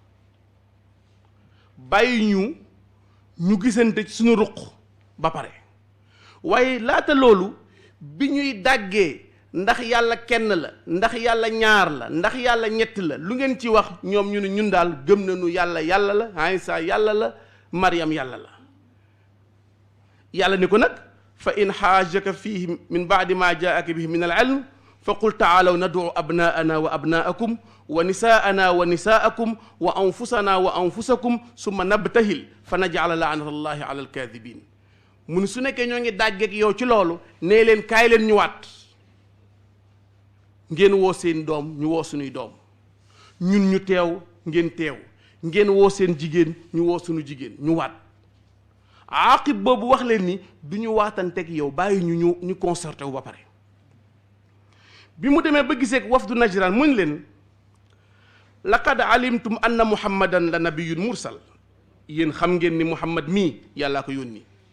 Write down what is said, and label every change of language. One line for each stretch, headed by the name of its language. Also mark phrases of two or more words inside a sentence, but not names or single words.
Wolof: bàyyi ñu gisante ci suñu ruq ba pare waaye laata loolu bi ñuy dàggee ndax yàlla kenn la ndax yàlla ñaar la ndax yàlla ñett la lu ngeen ci wax ñoom ñu ne ñun daal gëm nañu yàlla la Isa yàlla la Maryam yàlla la yàlla ni ko nag
Arabic: فإن حاجك فيه من بعد ما جاءك به من العلم فقل تعالوا ندع أبناءنا وأبناءكم ونساءنا ونساءكم وأنفسنا وأنفسكم ثم نبتهل فنجعل لعنة الله على الكاذبين
Wolof: mu ne su nekkee ñoo ngi dàggeek yow ci loolu nee leen kaay leen ñu waat ngeen woo seen doom ñu woo suñuy doom ñun ñu teew ngeen teew ngeen woo seen jigéen ñu woo suñu jigéen ñu waat aqib boobu wax leen ni du ñu waatanteeg yow bàyyi ñu concerté wu ba pare bi mu demee ba giseek wafdu najran muñ leen
Arabic: لقد علمتم أن محمدا لنبي مرسل
Wolof: yéen xam ngeen ni muhammad mii yàllaa ko yónni